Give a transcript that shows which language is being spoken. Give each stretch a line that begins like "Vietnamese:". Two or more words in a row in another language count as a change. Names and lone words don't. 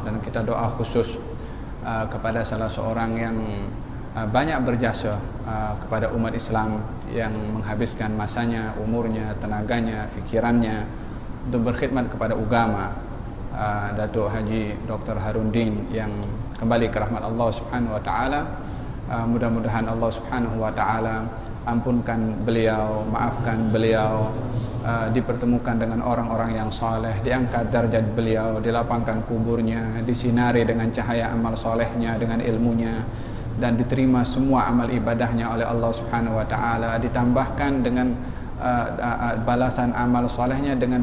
Malay: Dan kita doa khusus kepada salah seorang yang banyak berjasa kepada umat Islam, yang menghabiskan masanya, umurnya, tenaganya, fikirannya untuk berkhidmat kepada agama, Datuk Haji Dr. Haruddin yang kembali ke rahmat Allah
Arabic: سبحانه وتعالى.
Malay: Mudah-mudahan Allah
Arabic: سبحانه وتعالى
Malay: ampunkan beliau, maafkan beliau, dipertemukan dengan orang-orang yang saleh, diangkat darjat beliau, dilapangkan kuburnya, disinari dengan cahaya amal solehnya, dengan ilmunya, dan diterima semua amal ibadahnya oleh Allah
Arabic: سبحانه وتعالى,
Malay: ditambahkan dengan balasan amal solehnya dengan